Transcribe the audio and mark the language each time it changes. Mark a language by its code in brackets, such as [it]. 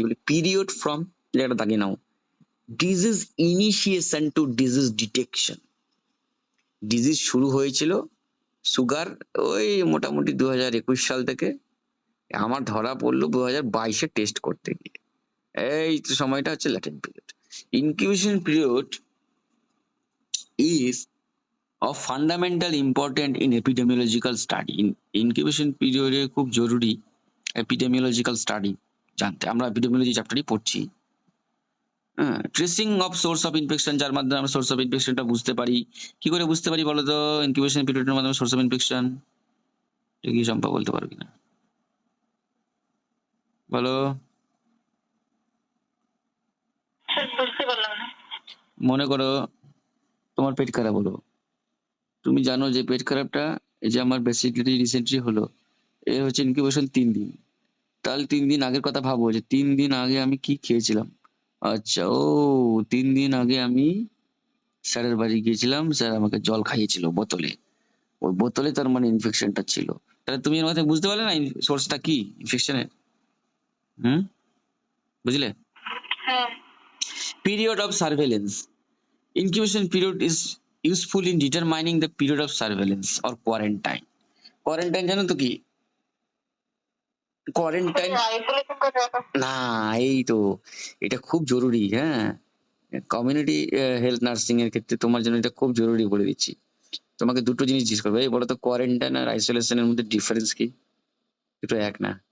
[en] বলে period from, [bn] এটা দাগিয়ে নাও, [en] Disease initiation to disease detection. [bn] Disease শুরু হয়েছিল সুগার ওই মোটামুটি 2021 সাল থেকে, আমার ধরা পড়লো 2022-এ টেস্ট করতে গিয়ে, এই সময়টা হচ্ছে latent period. [en] Incubation period is of fundamental important in epidemiological study। [bn] Incubation পিরিয়ডে খুব জরুরি এপিডেমিওলজিক্যাল স্টাডি জানতে, আমরা এপিডেমিওলজি চ্যাপ্টারই পড়ছি। [en] tracing of source of infection, [bn] যার মাধ্যমে আমরা [en] source of ইনফেকশনটা [bn] বুঝতে পারি। কি করে বুঝতে পারি বলো তো ইনকিউবেশন পিরিয়ডের মাধ্যমে সোর্স অফ ইনফেকশন? কি সম্পা বলতে পারবি না বলো? বুঝতে পারলাম না। মনে করো তোমার পেট খারাপ হলো, তুমি জানো যে পেট খারাপটা, এই যে আমার বেসিক্যালি রিসেন্টলি হলো, এর হচ্ছে ইনকিউবেশন 3 দিন। তাহলে 3 দিন আগের কথা ভাবো যে 3 দিন আগে আমি কি খেয়েছিলাম। আচ্ছা, ও 3 দিন আগে আমি স্যারের বাড়ি গিয়েছিলাম, স্যার আমাকে জল খাইয়েছিল বোতলে, ওই বোতলে তার মানে ইনফেকশনটা ছিল। তাহলে তুমি এর মধ্যে বুঝতে পারলে না সোর্সটা কি ইনফেকশনের? বুঝলে? হ্যাঁ। [en] Period of surveillance, incubation period is useful in determining the period of surveillance or quarantine। [bn] Quarantine জানো তো কি? কোয়ারেন্টাইন আইসোলেশন করে রাখা। না, এই তো এটা খুব জরুরি, হ্যাঁ কমিউনিটি হেলথ নার্সিং এর ক্ষেত্রে তোমার জন্য এটা খুব জরুরি বলে দিচ্ছি। তোমাকে দুটো জিনিস জিজ্ঞেস করবে, এই বলো তো কোয়ারেন্টাইন আর আইসোলেশনের মধ্যে ডিফারেন্স কি? দুটো এক না।